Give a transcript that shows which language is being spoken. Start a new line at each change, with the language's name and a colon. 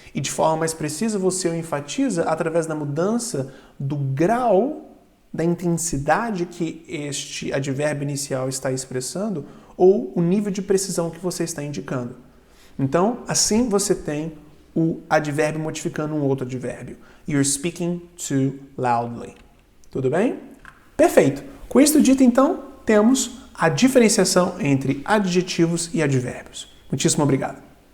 Portuguese: E de forma mais precisa, você o enfatiza através da mudança do grau da intensidade que este advérbio inicial está expressando ou o nível de precisão que você está indicando. Então, assim você tem o advérbio modificando um outro advérbio.
English: You're speaking too loudly.
Portuguese: Tudo bem? Perfeito. Com isso dito, então, temos a diferenciação entre adjetivos e advérbios. Muitíssimo obrigado.